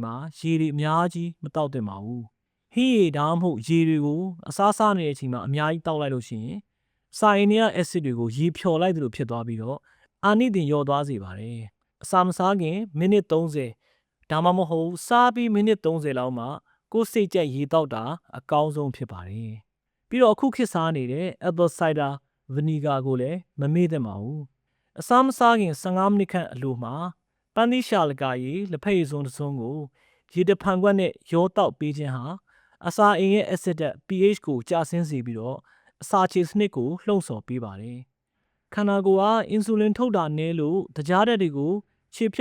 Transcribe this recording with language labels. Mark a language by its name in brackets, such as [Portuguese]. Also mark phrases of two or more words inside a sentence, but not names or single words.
[Burmese] မှာရေတွေအများကြီးမတောက်သင့်ပါဘူးဟင်းရည်ဒါမှမဟုတ်ရေတွေကိုအစာစားနေတဲ့အချိန်မှာအများကြီးတောက်လိုက်လို့ရှိရင်အစာအိမ်ရဲ့ acid တွေကိုရေဖြော်လိုက်သလိုဖြစ်သွား ပြီးတော့အာနိသင်လျော့သွားစေပါတယ်အစာမစားခင်မိနစ်30ဒါမှမဟုတ်စားပြီးမိနစ်30လောက်မှကိုယ်စိတ်ကြက်ရေတော က်တာအကောင်းဆုံးဖြစ်ပါတယ်ပြီးတော့အခုခေတ်စားနေတဲ့ [English] apple cider vinegar [Burmese] ကိုလည်းမမေ့သင့်ပါဘူးအစာမစားခင်15မိနစ်ခန့်အလိုမှာပန်းသီးရှာလကာရည်လက်ဖက်ရည်စွန်းတစ်စွန်းကိုရေတဖန်ခွက်နဲ့ရောတောက်ပေးခြင်းဟာအစာအိမ်ရဲ့ acid ဓာတ် pH ကိုကျဆင်းစေပြီးတော့အစာခြေစနစ်ကိုလှုံ့ဆော်ပေးပါတယ်ခန္ဓာကိုယ်ကအင်ဆူလင်ထုတ်တာနည်းလို့တကြားဓာတ်တွေကိုခြေဖြ